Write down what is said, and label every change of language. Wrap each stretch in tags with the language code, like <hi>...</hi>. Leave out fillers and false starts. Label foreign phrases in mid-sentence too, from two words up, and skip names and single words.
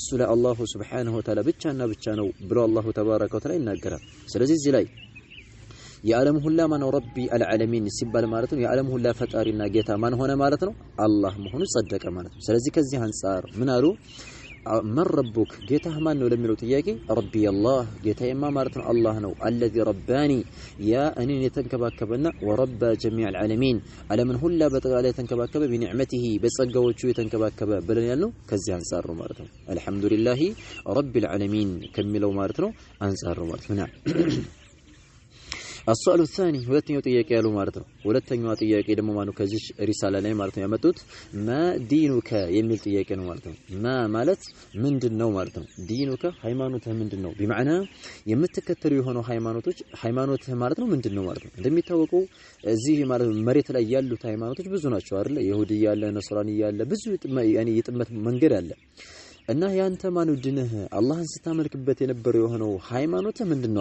<am>ለአላሁ</am> <ar>سبحانه وتعالى</ar> <am>ብቻና ብቻ ነው ብሎ አላሁ</am> <ar>تبارك وتعالى</ar> <am>ይናገራል ስለዚህ እዚህ ላይ የዓለም ሁላ ማን ነው</am> <ar>رب العالمين</ar> <am>ሲባል ማለት ነው የዓለም ሁላ ፈጣሪና ጌታ ማን ሆነ ማለት ነው አላህ መሆኑ ጸደቀ ማለት ነው ስለዚህ ከዚህ አንፃር ምን አሉ</am> <ar>من ربك</ar> <am>ጌታህ ማን ነው ለሚለው ጥያቄ</am> <ar>ربي الله</ar> <am>ጌታዬማ ማለት ነው አላህ ነው</am> <ar>الذي رباني</ar> <am>ያ እኔን የተንከባከበና</am> <ar>وربى جميع العالمين</ar> <am>ዓለምን ሁላ በጠቅላላ የተንከባከበ بنعمته በጸጋዎቹ የተንከባከበ ብለን ያልነው ከዚህ አንፃር ነው ማለት ነው</am> <ar>الحمد لله رب العالمين</ar> <am>ከሚለው ማለት ነው አንፃር ነው ማለት ነው</am> <ar>السؤال الثاني</ar> <am>ሁለተኛው ጥያቄ ያለው ማለት ነው ሁለተኛው ጥያቄ ደግሞ ማነው ከዚህ ሪሳላ ላይ ማለት ነው ያመጡት</am> <ar>ما دينك</ar> <am>የሚል ጥያቄ ነው ማለት ነው ማ ማለት ምንድነው ማለት ነው ዲኑከ ሃይማኖትህ ምንድነው በማዕና የምትከተሉ የሆነው ሃይማኖትህ ማለት ነው ምንድነው ማለት ነው እንደሚታወቀው እዚህ ማለት መሬት ላይ ያሉት ሃይማኖቶች ብዙ ናቸው አይደል ይሁዲ ያለ ነስራኒ ያለ ብዙ ያኒ የጥመት መንገድ አለ እና ያንተ ማን ድነህ አላህን ስታመልክበት የነበረው የሆነው ሃይማኖትህ ምንድነው</am>